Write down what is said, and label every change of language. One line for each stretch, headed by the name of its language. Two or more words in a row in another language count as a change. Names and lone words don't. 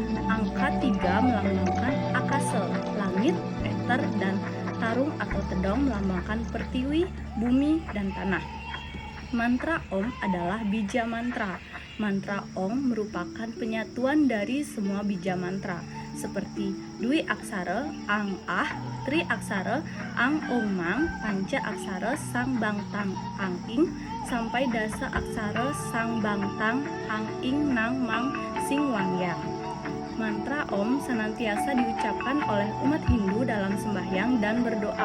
Indonesian: Angka 3 melambangkan akase, langit, ether, dan tarung atau tedong melambangkan pertiwi, bumi, dan tanah. Mantra Om adalah bija mantra. Mantra Om merupakan penyatuan dari semua bija mantra seperti Dwi Aksara, Ang Ah, Tri Aksara, Ang Ong Mang, Panca Aksara, Sang Bang Tang, Ang Ing, sampai Dasa Aksara, Sang Bang Tang, Ang Ing, Nang Mang, Sing Wang Yang. Mantra Om senantiasa diucapkan oleh umat Hindu dalam sembahyang dan berdoa.